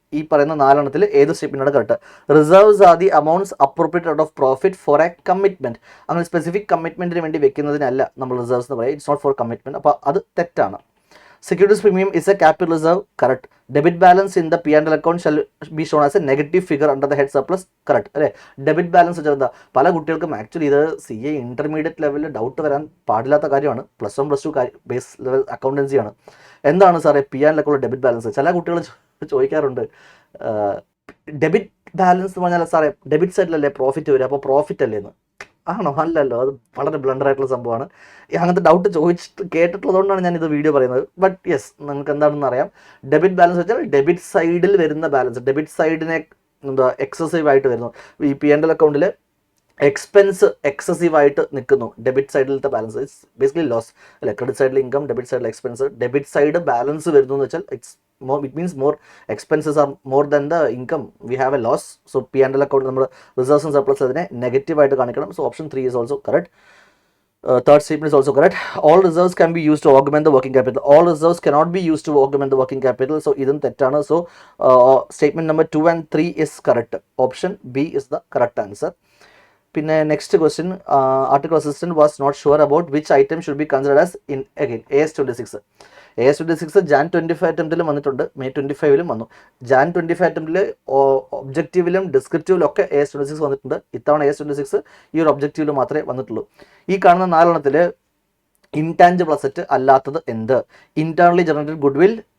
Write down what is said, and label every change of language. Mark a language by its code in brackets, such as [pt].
[ml] ഈ പറയുന്ന 4 ഏത് സ്റ്റേറ്റ്മെൻ്റാണ് correct? [en] Reserves are the amounts appropriate out of profit for a commitment. [ml] അങ്ങനെ സ്പെസിഫിക് കമ്മിറ്റ്മെൻറ്റിന് വേണ്ടി വെക്കുന്നതിനല്ല നമ്മൾ റിസർവ്സ് എന്ന് പറയുക. [en] It's not for commitment. [ml] അപ്പോൾ അത് തെറ്റാണ്. [en] Securities premium is a capital reserve, correct. Debit balance in the P&L account shall be shown as a negative figure under the head surplus, correct. [ml] അല്ലേ, debit balance വെച്ചാൽ എന്താ? പല കുട്ടികൾക്കും actually ഇത് CA intermediate ലെവലിൽ ഡൗട്ട് വരാൻ പാടില്ലാത്ത കാര്യമാണ്. +1 +2 ബേസ് ലെവൽ അക്കൗണ്ടൻസിയാണ്. എന്താണ് സാറേ P&L അക്കൗണ്ട് ഡെബിറ്റ് ബാലൻസ്? ചില കുട്ടികൾ ചോദിക്കാറുണ്ട്, ഡെബിറ്റ് ബാലൻസ് എന്ന് പറഞ്ഞാൽ സാറേ ഡെബിറ്റ് സൈഡിലല്ലേ പ്രോഫിറ്റ് വരിക, അപ്പോൾ പ്രോഫിറ്റ് അല്ലേ എന്ന്? ആണോ? അല്ലല്ലോ, അത് വളരെ ബ്ലണ്ടർ ആയിട്ടുള്ള സംഭവമാണ്. അങ്ങനത്തെ ഡൗട്ട് കേട്ടിട്ടുള്ളതുകൊണ്ടാണ് ഞാൻ ഇത് വീഡിയോ പറയുന്നത്. ബട്ട് യെസ്, നിങ്ങൾക്ക് എന്താണെന്ന് അറിയാം. ഡെബിറ്റ് ബാലൻസ് വെച്ചാൽ ഡെബിറ്റ് സൈഡിൽ വരുന്ന ബാലൻസ്, ഡെബിറ്റ് സൈഡിനെ എന്താ എക്സസീവ് ആയിട്ട് വരുന്നു. ഈ P&L അക്കൗണ്ടിൽ എക്സ്പെൻസ് എക്സസീവ് ആയിട്ട് നിൽക്കുന്നു. Debit സൈഡിലത്തെ balance [en] it's basically loss [ml] അല്ലെ. ക്രെഡിറ്റ് സൈഡിൽ ഇൻകം, ഡെബിറ്റ് സൈഡിൽ എക്സ്പെൻസ്. ഡെബിറ്റ് സൈഡ് ബാലൻസ് വരുന്നു എന്ന് വെച്ചാൽ [en] it means more expenses are more than the income, we have a loss. [ml] So P&L account നമ്മൾ reserves and surplus അതിനെ negative ആയിട്ട് കാണിക്കണം. [en] So option 3 is also correct. Third statement is also correct. All reserves can be used to augment the working capital. All reserves cannot be used to augment the working capital. So [ml] ഇതും തെറ്റാണ്. [en] So statement number 2 and 3 is correct. Option B is the correct answer. പിന്നെ next question, article assistant was not sure about which item should be considered as in again AS26. [ml] AS26 Jan 25 അറ്റംപ്റ്റിലും വന്നിട്ടുണ്ട്, May 25 വന്നു. Jan 25 അറ്റംപ്റ്റിൽ ഒബ്ജക്റ്റീവിലും ഡിസ്ക്രിപ്റ്റീവിലും ഒക്കെ AS26 വന്നിട്ടുണ്ട്. ഇത്തവണ AS26 ഈ ഒരു ഒബ്ജക്റ്റീവിൽ മാത്രമേ വന്നിട്ടുള്ളൂ. ഈ കാണുന്ന 4 ഇൻടാഞ്ചിബിൾ അസറ്റ് അല്ലാത്തത് എന്ത്? Internally generated good will,